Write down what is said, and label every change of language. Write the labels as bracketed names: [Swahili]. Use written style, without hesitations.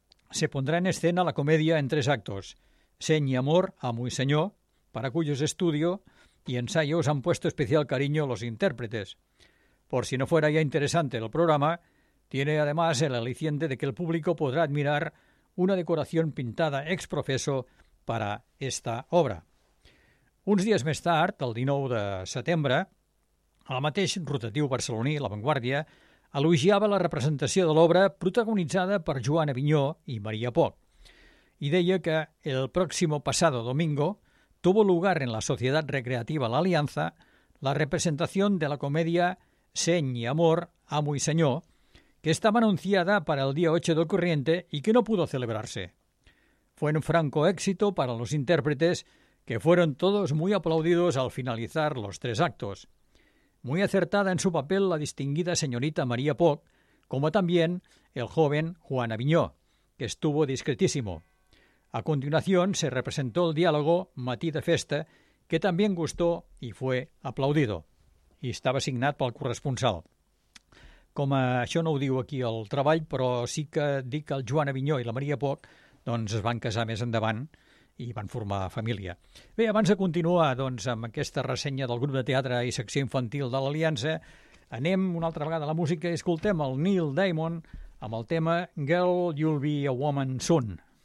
[Spanish] Se pondrá en escena la comedia en tres actos, Seny y amor, amo y señor, para cuyos estudio y ensayos han puesto especial cariño los intérpretes. Por si no fuera ya interesante el programa, tiene además el aliciente de que el público podrá admirar una decoración pintada ex profeso para esta obra." [Catalan] Uns dies més tard, el 19 de setembre, el mateix rotatiu barceloní, La Vanguardia, elogiava la representació de l'obra protagonitzada per Joan Avinyó i Maria Poc. I deia que [Spanish] el próximo pasado domingo tuvo lugar en la Sociedad Recreativa La Alianza la representación de la comedia Seny y amor, amo y señor, que estaba anunciada para el día 8 del corriente y que no pudo celebrarse. Fue un franco éxito para los intérpretes, que fueron todos muy aplaudidos al finalizar los tres actos. Muy acertada en su papel la distinguida señorita María Poc, como también el joven Juan Avinyó, que estuvo discretísimo. A continuación se representó el diálogo Matí de festa, que también gustó y fue aplaudido. Y estaba [Catalan] signat pel corresponsal. Com a, això no ho diu aquí el treball, però sí que dic que el Joan Avinyó i la Maria Poc, doncs, es van casar més endavant i van formar família. Bé, abans de continuar, doncs, amb aquesta ressenya del grup de teatre i secció infantil de l'Aliança, anem una altra vegada a la música i escoltem el Neil Diamond amb el tema Girl, You'll Be a Woman Soon.